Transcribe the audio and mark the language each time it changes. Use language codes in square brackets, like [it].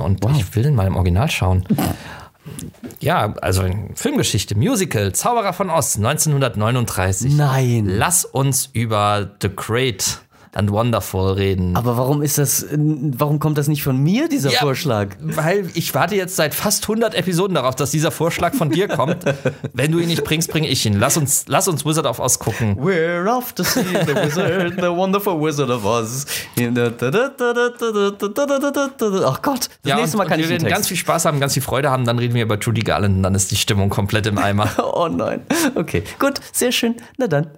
[de] Und wow. ich will den mal im Original schauen. Ja, also Filmgeschichte, Musical, Zauberer von Oz, 1939. Nein. Lass uns über The Great and Wonderful reden. Aber warum kommt das nicht von mir, dieser ja, Vorschlag? Weil ich warte jetzt seit fast 100 Episoden darauf, dass dieser Vorschlag von dir kommt. Wenn du ihn nicht bringst, bringe ich ihn. Lass uns Wizard of Oz gucken. [en] We're off to see the wizard, the wonderful Wizard of Oz. [de] Ach Gott, das ja, nächste Mal kann ich den Text. Wir werden ganz viel Spaß haben, ganz viel Freude haben, dann reden wir über Judy Garland und dann ist die Stimmung komplett im Eimer. Oh nein. Okay, gut, sehr schön. Na dann.